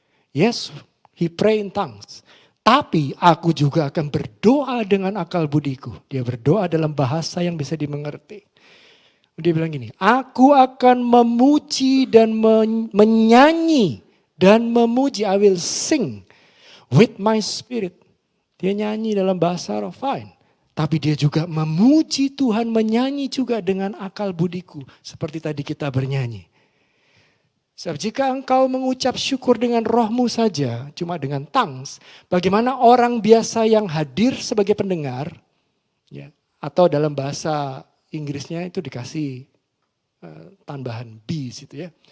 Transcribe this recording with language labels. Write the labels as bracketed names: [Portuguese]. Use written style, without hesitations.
[English] Yes, he pray in tongues. [Indonesian] Tapi aku juga akan berdoa dengan akal budiku. Dia berdoa dalam bahasa yang bisa dimengerti. Dia bilang gini, aku akan memuji dan menyanyi dan memuji. [English] I will sing with my spirit. [Indonesian] Dia nyanyi dalam bahasa roh, fine. Tapi dia juga memuji Tuhan, menyanyi juga dengan akal budiku. Seperti tadi kita bernyanyi. Sebab jika engkau mengucap syukur dengan rohmu saja, cuma dengan tongues, bagaimana orang biasa yang hadir sebagai pendengar, ya, atau dalam bahasa Inggrisnya itu dikasih tambahan be situ ya.